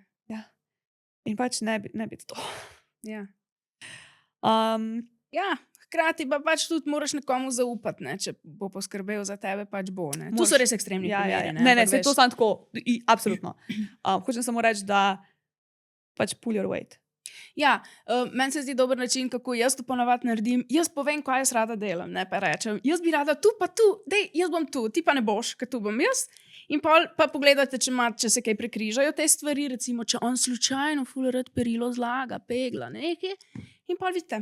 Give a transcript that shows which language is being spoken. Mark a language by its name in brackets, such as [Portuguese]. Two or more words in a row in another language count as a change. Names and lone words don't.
[Slovenian] Ja. In pač ne biti to. Ja. Ja, hkrati pa pač tudi moraš nekomu zaupati, ne, če bo poskrbel za tebe, pač bo, ne. Tu so res ekstremni primeri, ne. Ne, se to samo tako, absolutno. Hočem samo reči, da pač [English] pull your weight. [Slovenian] Ja, meni se zdi dober način, kako jaz to ponavadi naredim. Jaz povem, kaj jaz rada delam, ne, pa rečem, jaz bi rada tu, pa tu, dej, jaz bom tu, ti pa ne boš, ker tu bom jaz. In pa pogledate, če se kaj prekrižajo te stvari, recimo, če on slučajno ful rad perilo zlaga, pegla, nekaj, in pa vidite.